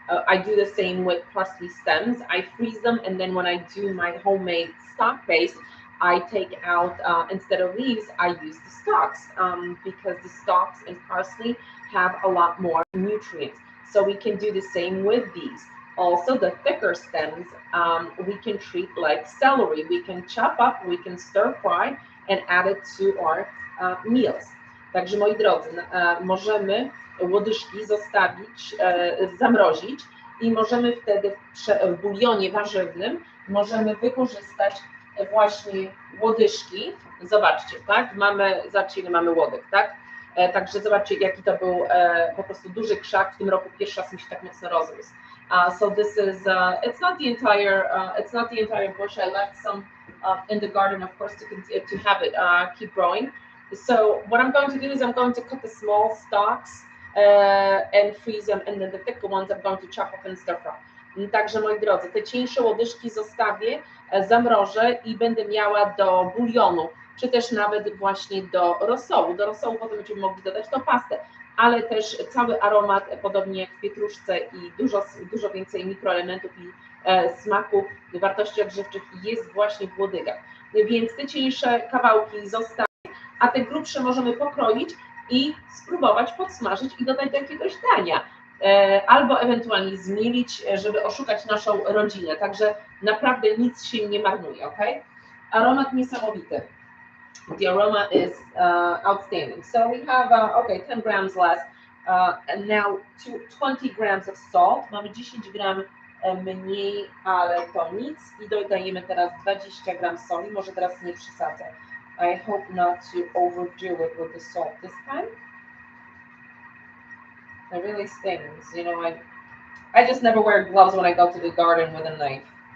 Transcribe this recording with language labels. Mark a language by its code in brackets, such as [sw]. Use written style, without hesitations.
[en] I do the same with parsley stems. I freeze them, and then when I do my homemade stock paste, I take out, instead of leaves, I use the stalks because the stalks in parsley have a lot more nutrients. So we can do the same with these. Also, the thicker stems we can treat like celery. We can chop up, we can stir fry and add it to our meals. [pl] Także moi drodzy, możemy łodyżki zostawić, zamrozić i możemy wtedy w bulionie warzywnym możemy wykorzystać właśnie łodyżki. Zobaczcie, tak? Zobaczcie, ile mamy łodyg, tak? Także zobaczcie, jaki to był po prostu duży krzak. W tym roku pierwszy raz mi się tak mocno rozrósł. [en] So this is it's not the entire bush. I left some in the garden, of course, to have it keep growing. So what I'm going to do is I'm going to cut the small stalks and freeze them, and then the thicker ones I'm going to chop up and stir fry. [pl] Także moi drodzy, te cieńsze łodyżki zostawię, zamrożę i będę miała do bulionu, czy też nawet właśnie do rosołu. Do rosołu potem będziemy mogli dodać tą pastę, ale też cały aromat, podobnie jak w pietruszce i dużo więcej mikroelementów i smaku, wartości odżywczych jest właśnie w łodygach. Więc te cieńsze kawałki zostawię, a te grubsze możemy pokroić i spróbować podsmażyć i dodać do jakiegoś dania. Albo ewentualnie zmielić, żeby oszukać naszą rodzinę. Także naprawdę nic się nie marnuje, ok? Aromat niesamowity. [en] The aroma is outstanding. So we have, okay, 10 grams less. And now 20 grams of salt. [pl] Mamy 10 gram mniej, ale to nic. I dodajemy teraz 20 gram soli. Może teraz nie przesadzę. [en] I hope not to overdo it with the salt this time. It really stings, you know. I just never wear gloves when I go to the garden with a knife.